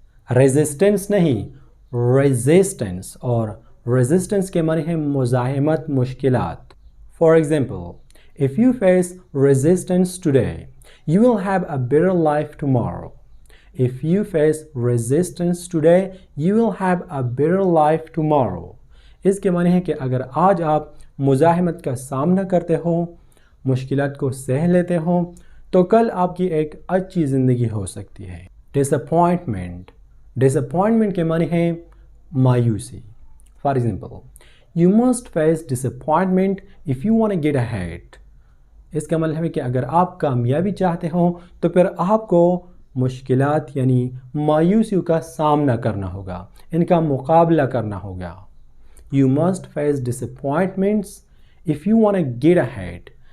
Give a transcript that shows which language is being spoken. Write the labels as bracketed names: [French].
[Urdu] Resistance نہیں, resistance, اور resistance کے معنی ہے مزاحمت, مشکلات. [English] For example, if you face resistance today, you will have a better life tomorrow. If you face resistance today, you will have a better life tomorrow. [Urdu] اس کے معنی ہے کہ اگر آج آپ مزاحمت کا سامنا کرتے ہو, مشکلات کو سہ لیتے ہو, تو کل آپ کی ایک اچھی زندگی ہو سکتی ہے. ڈساپوائنٹمنٹ کے معنی ہے مایوسی. [English] For example, you must face disappointment if you want to get ahead. [Urdu] اس کا مطلب ہے کہ اگر آپ کامیابی چاہتے ہو تو پھر آپ کو مشکلات یعنی مایوسیوں کا سامنا کرنا ہوگا, ان کا مقابلہ کرنا ہوگا. [English] You must face disappointments if you want to get ahead.